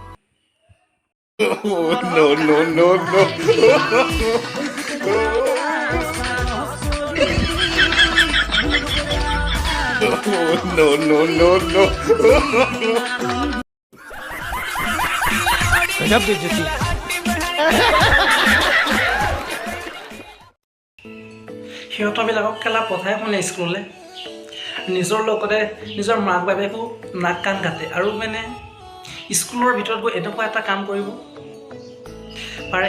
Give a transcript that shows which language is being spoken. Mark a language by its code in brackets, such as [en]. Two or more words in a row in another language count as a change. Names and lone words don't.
[en] No, no, no, no. No, no, no, no. [hi] गजब बेइज्जती। [as] সিহঁতবিলাকক কেলা পঠাই শুনে স্কুললৈ, নিজৰ লগতে নিজৰ মাক বাপেকো নাক কাণ কাটে আৰু মানে স্কুলৰ ভিতৰত গৈ এনেকুৱা এটা কাম কৰিব পাৰে।